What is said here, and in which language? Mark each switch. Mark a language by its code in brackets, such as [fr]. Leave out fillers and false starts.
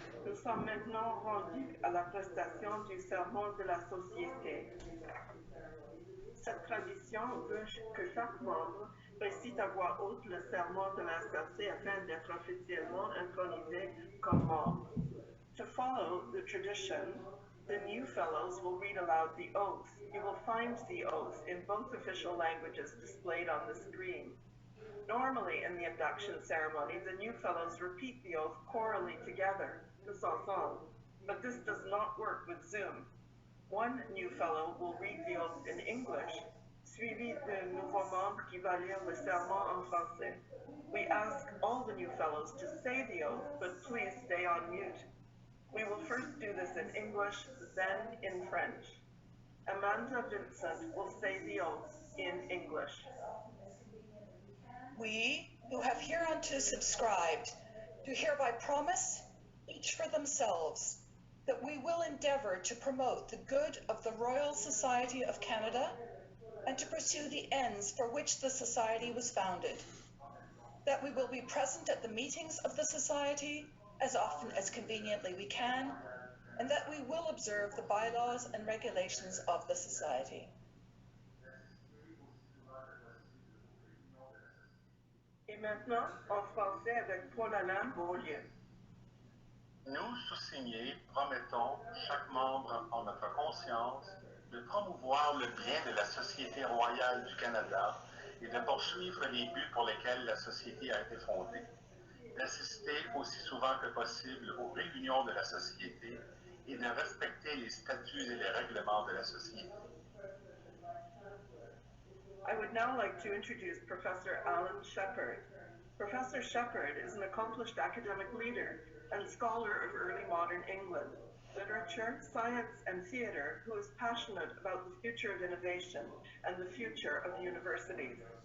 [fr] Nous sommes maintenant rendus à la prestation du serment de la société. Cette tradition veut que chaque membre récite à voix haute le serment de la SRC afin d'être officiellement intronisé comme membre. [en] To follow the tradition, the new fellows will read aloud the oath. You will find the oath in both official languages displayed on the screen. Normally in the induction ceremony, the new fellows repeat the oath chorally together, [fr] tous ensemble. [en] but this does not work with Zoom. One new fellow will read the oath in English, [fr] suivi d'un nouveau membre qui va lire le serment en français. [en] We ask all the new fellows to say the oath, but please stay on mute. We will first do this in English, then in French. Amanda Vincent will say the oath in English. We, who have hereunto subscribed, do hereby promise, each for themselves, that we will endeavour to promote the good of the Royal Society of Canada and to pursue the ends for which the Society was founded, that we will be present at the meetings of the Society as often as conveniently we can, and that we will observe the bylaws and regulations of the Society. [fr] Et maintenant, en français avec Paul-Alain Beaulieu. Nous, sous-signés, promettons, chaque membre en notre conscience, de promouvoir le bien de la Société royale du Canada et de poursuivre les buts pour lesquels la Société a été fondée, d'assister aussi souvent que possible aux réunions de la Société et de respecter les statuts et les règlements de la Société. [en] I would now like to introduce Professor Alan Shepard. Professor Shepard is an accomplished academic leader and scholar of early modern England, literature, science, and theatre who is passionate about the future of innovation and the future of universities.